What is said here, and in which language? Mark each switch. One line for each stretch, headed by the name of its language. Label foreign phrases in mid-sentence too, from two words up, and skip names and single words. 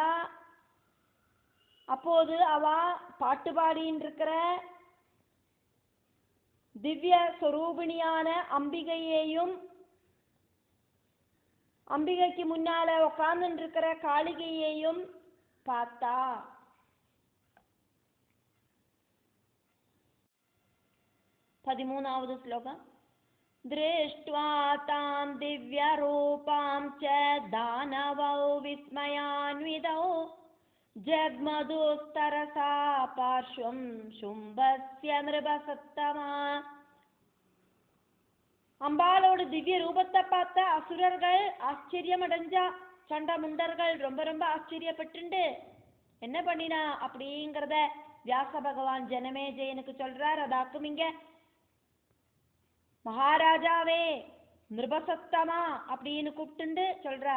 Tamil: அப்போது அவ பாட்டு பாடின்னு இருக்கிற திவ்ய சொரூபிணியான அம்பிகையையும் அம்பிகைக்கு முன்னால உட்கார்ந்து இருக்கிற காளிகையையும் பார்த்தா. 13வது ஸ்லோகம்.
Sanskrit: दृष्ट्वा तां दिव्यरूपां च दानवौ विस्मयान्वितौ जग्मधुस्तरसा पार्श्वं शुम्भस्य नृपसत्तमा.
Tamil: அம்பாளோட திவ்ய ரூபத்தை பார்த்த அசுரர்கள் ஆச்சரியம் அடைஞ்சா. சண்டமுண்டர்கள் ரொம்ப ரொம்ப ஆச்சரியப்பட்டு என்ன பண்ணினா அப்படிங்கிறத வியாச பகவான் ஜனமேஜயனுக்கு சொல்றார். அதாக்கும் இங்க மகாராஜாவே நிருபசத்தமா அப்படின்னு கூப்பிட்டு சொல்றார்.